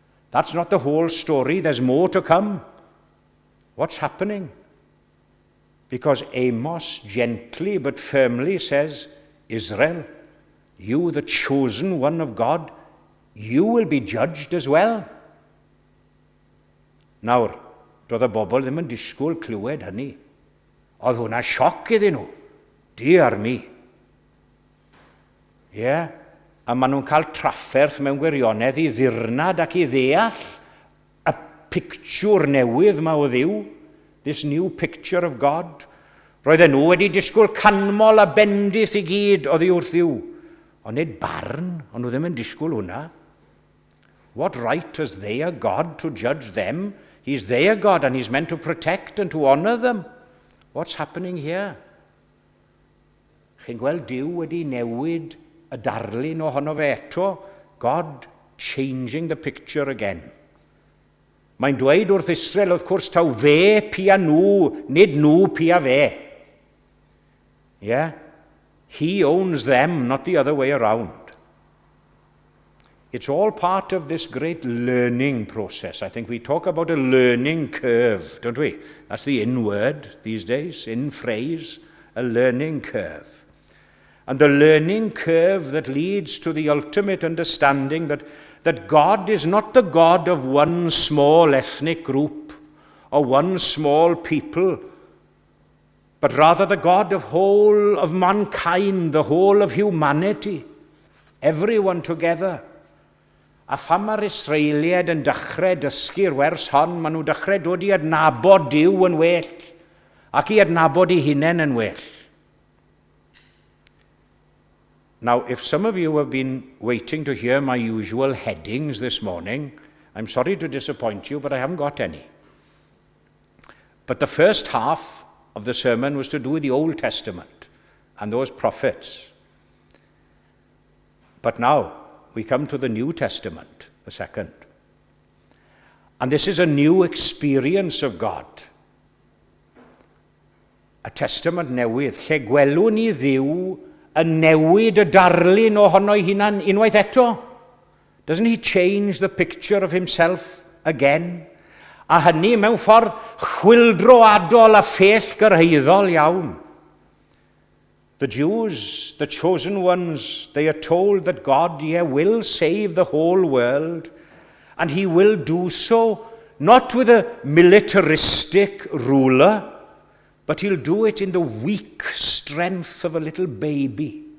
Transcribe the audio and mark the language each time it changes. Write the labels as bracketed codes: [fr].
[en] That's not the whole story. There's more to come. What's happening? Because Amos gently but firmly says, Israel, you, the chosen one of God, you will be judged as well. [cy] Nawr, doedd y bobl ddim yn disgwyl clywed hynny. Oedd hwnna sioc iddyn nhw. [en] Dear me. [cy] Yeah. A maen nhw'n cael trafferth mewn gwirionedd i ddirnad ac i ddeall y pictiwr newydd yma o Dduw. [en] This new picture of God. [cy] Roedden nhw wedi disgwyl canmol a bendith i gyd oddi wrth Dduw. Ond nid barn, ond nhw ddim yn disgwyl hwnna. [en] What right has their God to judge them? He's their God, and he's meant to protect and to honor them. What's happening here? [cy] Chi'n gweld Duw wedi newid y darlun ohono fe eto? [en] God changing the picture again. [cy] Mae'n dweud wrth Israel, wrth gwrs, taw fe pia nhw, nid nhw pia fe. Yeah? [en] He owns them, not the other way around. It's all part of this great learning process. I think we talk about a learning curve, don't we? That's the in word these days, in phrase, a learning curve. And the learning curve that leads to the ultimate understanding that God is not the God of one small ethnic group or one small people, but rather the God of whole of mankind, the whole of humanity, everyone together. [cy] A pham mae'r Israeliad yn dechrau dysgu'r wers hon, maen nhw dechrau dod i adnabod Duw yn well, ac i adnabod ei hunain yn well. [en] Now, if some of you have been waiting to hear my usual headings this morning, I'm sorry to disappoint you, but I haven't got any. But the first half of the sermon was to do with the Old Testament and those prophets. But now, we come to the New Testament, the second. And this is a new experience of God. [cy] A testament newydd, lle gwelwn ni Dduw yn newid y darlun ohono ei hunan unwaith eto. [en] Doesn't he change the picture of himself again? [cy] A hynny mewn ffordd chwildroadol a phell gyrhaeddol iawn. [en] The Jews, the chosen ones, they are told that God will save the whole world, and he will do so not with a militaristic ruler, but he'll do it in the weak strength of a little baby.